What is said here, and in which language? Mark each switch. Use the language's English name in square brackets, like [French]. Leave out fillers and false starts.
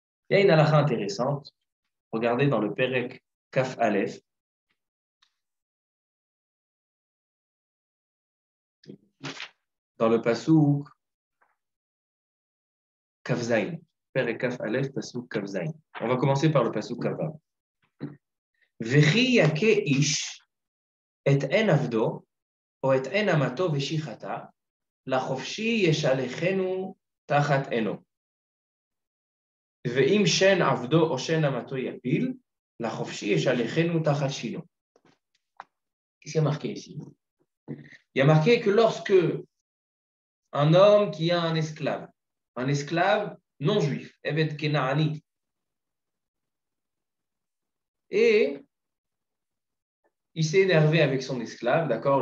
[French] Il y a une halakha intéressante. Regardez dans le Perek Kaf Aleph. Dans le Passouk Kaf Zayin. Perek Kaf Aleph, Passouk Kaf Zayin. On va commencer par le Passouk Kaf Vav. [Hebrew] Vechi yake ish et en avdo או את עין אמתו ושיחתה, לחופשי ישלחנו תחת עינו. ואם שן עבדו או שן אמתו יפיל, לחופשי ישלחנו תחת שינו. [French] Qu'est-ce qu'il y a marqué ici? Il y a marqué que lorsque un homme qui a un esclave non juif, Eved Kenaani, et il s'est énervé avec son esclave, d'accord?